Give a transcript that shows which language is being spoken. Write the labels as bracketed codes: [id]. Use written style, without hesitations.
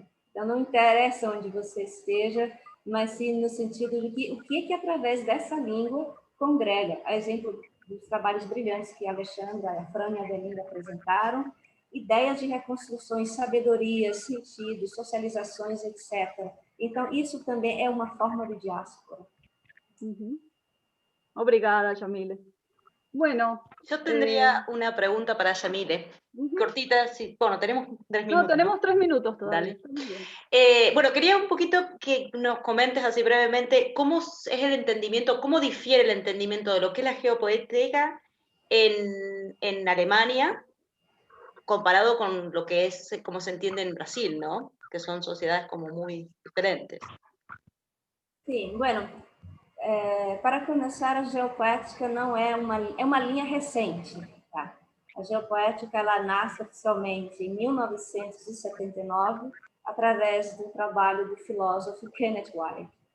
[pt] Então, não interessa onde você esteja, mas sim no sentido de que o que através dessa língua congrega. A exemplo dos trabalhos brilhantes que a Alexandra, a Fran e a Adelina apresentaram, ideias de reconstruções, sabedorias, sentidos, socializações, etc. Então, isso também é uma forma de diáspora. Obrigada, Yamile. Bueno, [es] yo tendría una pregunta para Yamile, cortita, sí. Bueno, tenemos 3 minutos. No, tenemos 3 minutos todavía. Bueno, quería un poquito que nos comentes así brevemente cómo es el entendimiento, cómo difiere el entendimiento de lo que es la geopoética en Alemania comparado con lo que es, como se entiende en Brasil, ¿no? Que son sociedades como muy diferentes. [pt] Sim, bueno, para começar, a geopoética não é uma linha recente. Tá? A geopoética ela nasce oficialmente em 1979, através do trabalho do filósofo Kenneth White.